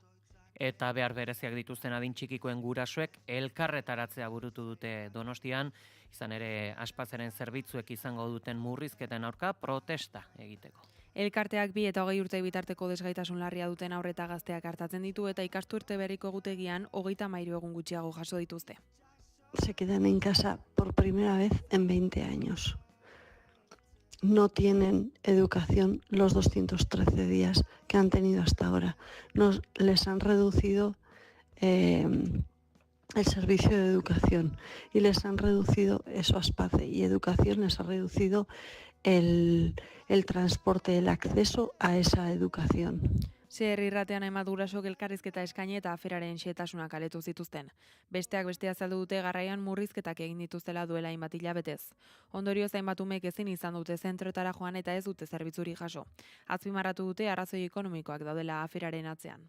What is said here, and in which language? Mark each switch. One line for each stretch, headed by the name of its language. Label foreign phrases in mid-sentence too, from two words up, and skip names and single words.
Basque: Eta behar bereziak dituzten adin txikikoen gurasoek elkarretaratzea burutu dute Donostian, izan ere Aspazeren zerbitzuek izango duten murrizketen aurka protesta egiteko. Elkarteak 2 eta 20 urte bitarteko desgaitasun larria duten haur eta gazteak hartatzen ditu eta ikasturte berriko egutegian 33 egun gutxiago jaso dituzte.
Spanish: Se quedan en casa por primera vez en 20 años. No tienen educación los 213 días que han tenido hasta ahora. Les han reducido el servicio de educación y les han reducido eso Aspace y educación les ha reducido el transporte, el acceso a esa educación.
Basque: Zer irratean hainbat gurasok elkarrizketa eskaini eta aferaren xehetasunak aletu zituzten. Besteak beste azaldu dute garraian murrizketak egin dituztela duela hainbat hilabetez. Ondorioz hainbat umek ezin izan dute zentroetara joan eta ez dute zerbitzuri jaso. Azpimarratu dute arrazoi ekonomikoak daudela aferaren atzean.